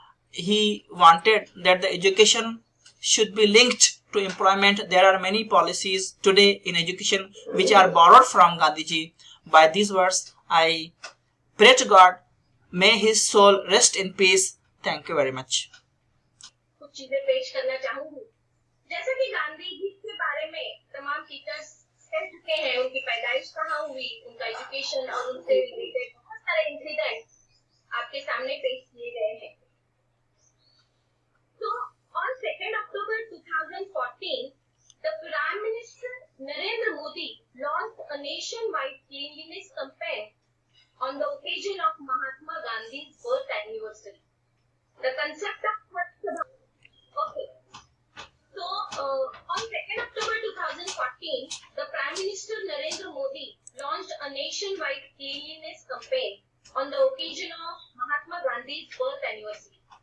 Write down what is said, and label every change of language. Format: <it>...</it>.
<en>He wanted that the education should be linked to employment. There are many policies today in education which are borrowed from Gandhiji. By these words, I pray to God, may his soul rest in peace. Thank you very much.</en> <hi>कुछ चीजें पेश करना चाहूंगी। जैसे कि गांधी जी के बारे में तमाम टीचर्स कह चुके हैं, उनकी पैदाइश कहाँ हुई, उनका एजुकेशन और उनसे रिलेटेड बहुत सारे इंसिडेंट आपके सामने पेश किए गए हैं।</hi> <en>So on 2nd October 2014, the Prime Minister Narendra Modi launched a nationwide cleanliness campaign on the occasion of Mahatma Gandhi's birth anniversary. The concept of Swachh Bharat. Okay. So on 2nd October 2014, the Prime Minister Narendra Modi launched a nationwide cleanliness campaign on the occasion of Mahatma Gandhi's birth anniversary.</en>